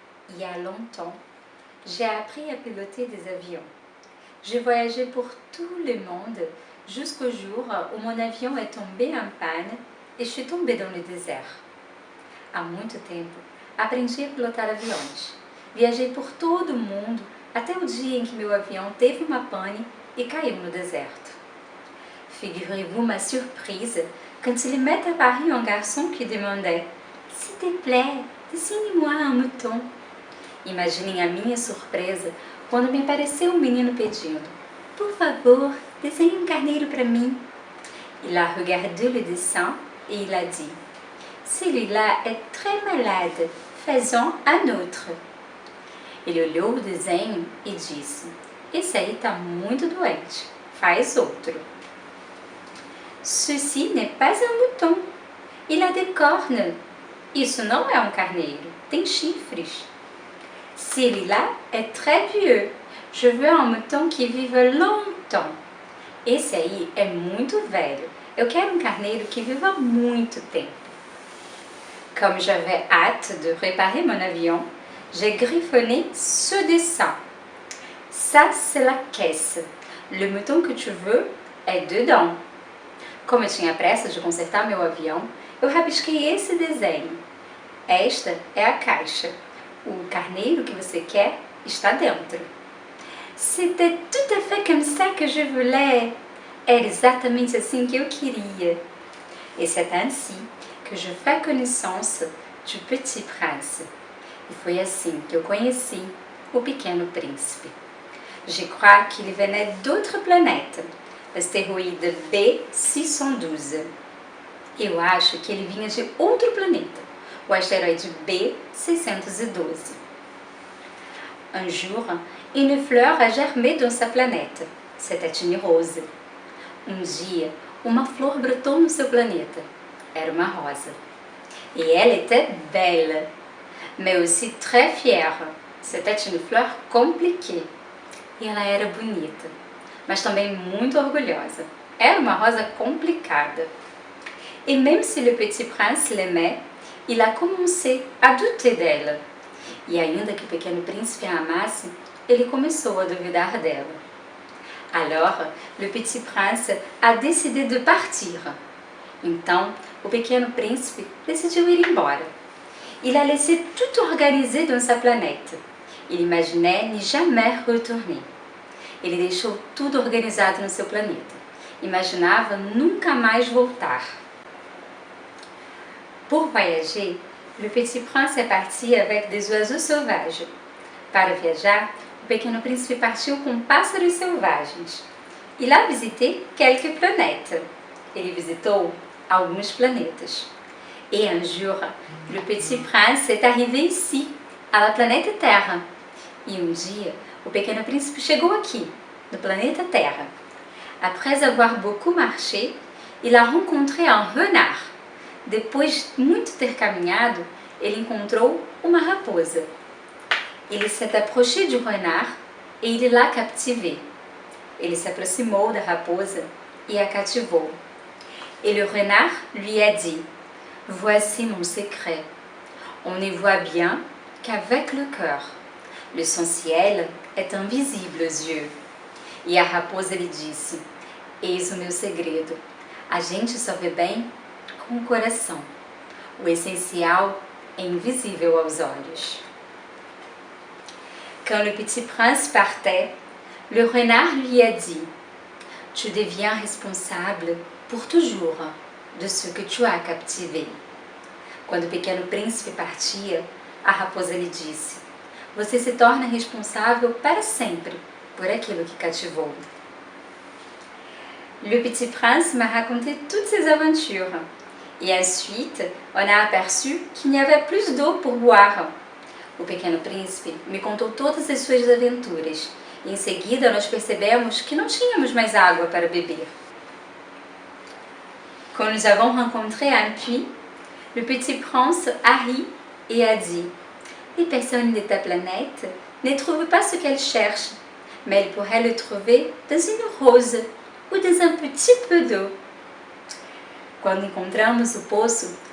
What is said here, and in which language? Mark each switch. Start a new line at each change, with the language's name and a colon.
French: Il y a longtemps, j'ai appris à piloter des avions. J'ai voyagé pour tout le monde jusqu'au jour où mon avião est tombé en panne e je suis tombée dans le désert.
Portuguese: Há muito tempo, aprendi a pilotar aviões. Viajei por todo o mundo até o dia em que meu avião teve uma pane e caiu no deserto.
French: Figurez-vous ma surprise quand il m'est apparu un garçon qui demandait « S'il te plaît, dessine-moi un mouton ».
Portuguese: Imaginem a minha surpresa quando me apareceu um menino pedindo « Por favor, desenhe um carneiro para mim ».
French: Il a regardé le dessin et il a dit « Celui-là est très malade, faisons un autre ».
Portuguese: Ele olhou o desenho e disse « Esse aí está muito doente, faz outro ».
French: Ceci n'est pas un mouton, il a des cornes.
Portuguese: Isso não é um carneiro, tem chifres.
French: Celui-là est très vieux, je veux un mouton qui vive longtemps.
Portuguese: Esse aí é muito velho, eu quero um carneiro que viva muito tempo.
French: Comme j'avais hâte de réparer mon avion, j'ai griffonné ce dessin. Ça, c'est la caisse. Le mouton que tu veux est dedans.
Portuguese: Como eu tinha pressa de consertar meu avião, eu rabisquei esse desenho. Esta é a caixa. O carneiro que você quer está dentro.
French: C'était tout à fait comme ça que je voulais.
Portuguese: Era exatamente assim que eu queria.
French: Et c'est ainsi que je fais connaissance du Petit Prince.
Portuguese: E foi assim que eu conheci o Pequeno Príncipe.
French: Je crois qu'il venait d'autres planètes. Asteroide B612.
Portuguese: Eu acho que ele vinha de outro planeta, o asteroide B612.
French: Un jour, une fleur a germé dans sa planète. C'était une rose.
Portuguese: Um dia, uma flor brotou no seu planeta. Era uma rosa.
French: Et elle était belle, mais aussi très fière. C'était une fleur compliquée.
Portuguese: E ela era bonita, mas também muito orgulhosa. Era uma rosa complicada.
French: Et même si le petit prince l'aimait, il a commencé à douter d'elle.
Portuguese: E ainda que o pequeno príncipe a amasse, ele começou a duvidar dela.
French: Alors, le petit prince a décidé de partir.
Portuguese: Então, o pequeno príncipe decidiu ir embora.
French: Il a laissé tout organiser dans sa planète. Il imaginait n'y jamais retourner.
Portuguese: Ele deixou tudo organizado no seu planeta. Imaginava nunca mais voltar.
French: Pour voyager, le petit prince est parti avec des oiseaux sauvages.
Portuguese: Para viajar, o pequeno príncipe partiu com pássaros selvagens.
French: Il a visité quelques planètes.
Portuguese: Ele visitou alguns planetas.
French: Et un jour, le petit prince est arrivé ici, à la planète Terre.
Portuguese: E um dia, o pequeno príncipe chegou aqui, no planeta Terra.
French: Après avoir beaucoup marché, il a rencontré un renard.
Portuguese: Depois de muito ter caminhado, ele encontrou uma raposa.
French: Il s'est approché du renard et il l'a captivé.
Portuguese: Ele se aproximou da raposa e a cativou.
French: Et le renard lui a dit « Voici mon secret. On ne voit bien qu'avec le cœur. L'essentiel est invisible aux yeux.
Portuguese: » E a raposa lhe disse, eis o meu segredo, a gente só vê bem com o coração. O essencial é invisível aos olhos.
French: Quand le petit prince partait, le renard lui a dit, tu deviens responsable pour toujours de ce que tu as captivé.
Portuguese: Quando o pequeno príncipe partia, a raposa lhe disse, você se torna responsável para sempre por aquilo que cativou.
French: Le petit prince m'a raconté toutes ses aventures. Et ensuite, on a aperçu qu'il n'y avait plus d'eau pour boire.
Portuguese: O pequeno príncipe me contou todas as suas aventuras. E em seguida, nós percebemos que não tínhamos mais água para beber.
French: Quand nous avons rencontré un puits, le petit prince a ri et a dit « Les personnes de ta planète ne trouvent pas ce qu'elles cherchent. Mais elle pourrait le trouver dans une rose ou dans un petit peu d'eau. »
Portuguese: Quando encontramos o poço,